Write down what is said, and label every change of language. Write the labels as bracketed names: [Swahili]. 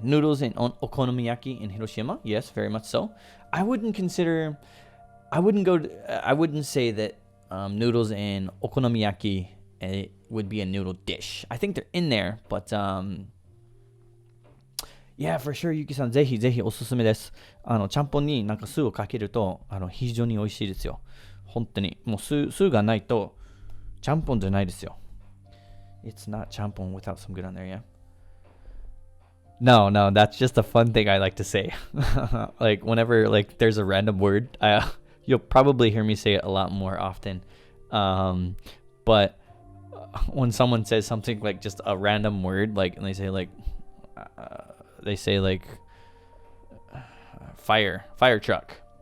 [English] Noodles and okonomiyaki in Hiroshima. Yes, very much so. I wouldn't say that noodles and okonomiyaki would be a noodle dish. I think they're in there, but yeah, for sure, Yuki-san, [Japanese] ぜひぜひおすすめです。ちゃんぽんになんか酢をかけると非常に美味しいですよ。本当にもう酢がないとちゃんぽんじゃないですよ。 [English] It's not ちゃんぽん without some good on there, yeah. No, that's just a fun thing I like to say. Like whenever like there's a random word, you'll probably hear me say it a lot more often. But when someone says something like just a random word, like and they say like fire truck.